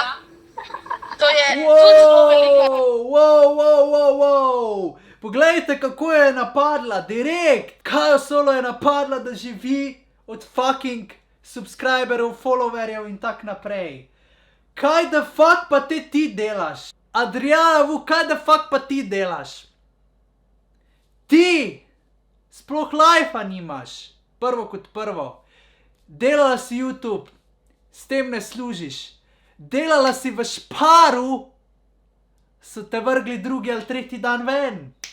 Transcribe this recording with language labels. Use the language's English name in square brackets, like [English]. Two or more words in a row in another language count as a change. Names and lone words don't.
[Slovenian] To je tudi zelo velika. Wow. Poglejte, kako je napadla, direkt. Kajo Solo je napadla, da živi od fucking subscriberov, followerjev in tak naprej. Kaj [English] the fuck [Slovenian] pa ti delaš? Adriana Vuk, kaj [English] the fuck [Slovenian] pa ti delaš? Ti sploh life-a nimaš, prvo kot prvo. Delala si YouTube, s tem ne služiš. Delala si v Šparu, so te vrgli drugi ali tretji dan ven.